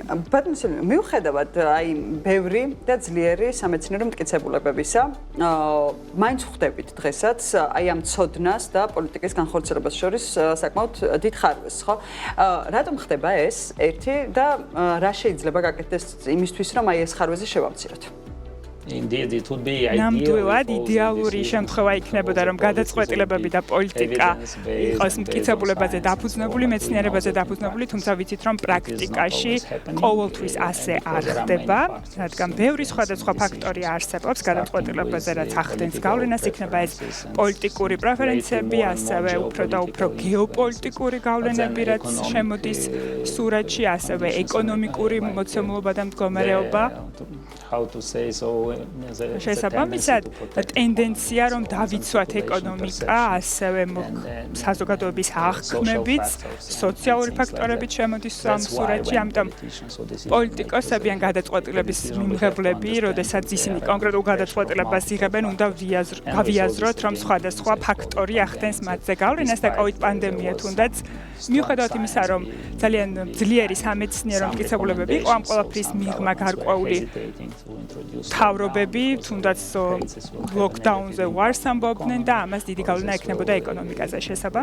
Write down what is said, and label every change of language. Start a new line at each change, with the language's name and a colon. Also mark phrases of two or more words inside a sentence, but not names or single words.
Georgian: ბატონო სილვიო, მიუხედავად აი ბევრი და ძლიერი სამეცნიერო მტკიცებულებებისა, მაინც ხვდებით დღესაც აი ამ ცოდნას და პოლიტიკის განხორციელებას შორის საკმაოდ დიდ ხარვეს, ხო? რატომ ხდება ეს? ერთი და რა შეიძლება გაკეთდეს იმისთვის, რომ აი ეს ხარვეზე შევამციროთ?
English: Indeed, it would be
Georgian: ნამდვილად იდეალური შემთხვევა იქნებოდა, რომ გადაწყვეტილებები და პოლიტიკა იყოს მტკიცებულებაზე დაფუძნებული, მეცნიერებაზე დაფუძნებული, თუმცა ვიცით, რომ პრაქტიკაში ყოველთვის ასე არ ხდება, რადგან ბევრი სხვადასხვა ფაქტორი არსებობს გადაწყვეტილებაზე, რაც ახდენს გავლენას, იქნება ეს პოლიტიკური პრეფერენციები, ასევე უფრო და უფრო გეოპოლიტიკური გავლენები, რაც შემოდის სურათში, ასევე ეკონომიკური მოცემულობა და მდგომარეობა.
English: How to say so
Georgian: შესაბამისად ტენდენცია რომ დავიცვათ ეკონომიკა, ასევე საზოგადოების აღქმებით, სოციალური ფაქტორებით შემოდის ამ სურათში, ამიტომ პოლიტიკოსები ან გადაწყვეტილების მიმღებლები, როდესაც ისინი კონკრეტულ გადაწყვეტილებას იღებენ, უნდა გავიაზროთ, რომ სხვადასხვა ფაქტორი ახდენს მათზე გავლენას და COVID პანდემია თუნდაც მიუხედავად იმისა, რომ ძალიან ძლიერი სამეცნიერო მტკიცებულებები იყო ამ ყველაფრის მიღმა გარკვეული თავრობები თუნდაც ლოკდაუნზე ვარს ამბობდნენ და ამას დიდი გავლენა ექნებოდა ეკონომიკაზე.